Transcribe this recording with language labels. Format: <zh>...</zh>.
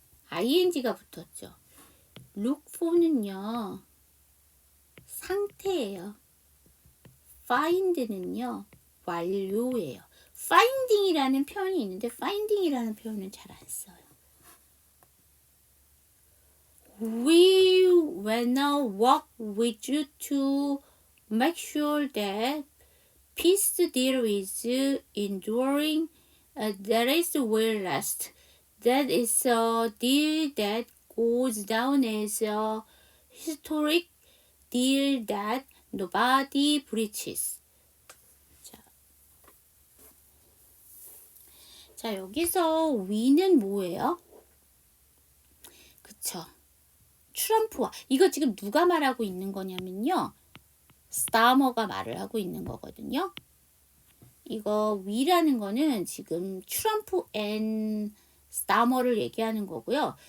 <ko>ing가 붙었죠. look for는요 상태예요. find는요 완료예요. finding이라는 표현이 있는데 finding이라는 표현은 잘 안 써요.</ko> <en>We wanna work with you to make sure that peace deal is enduring, that is will last. That is a deal that goes down as a historic deal that nobody breaches.</en> <ko>자, 여기서 we는 뭐예요? 그쵸. 트럼프와, 이거 지금 누가 말하고 있는 거냐면요. 스타머가 말을 하고 있는 거거든요. 이거 we라는 거는 지금 트럼프 앤 스타머를 얘기하는 거고요.</ko>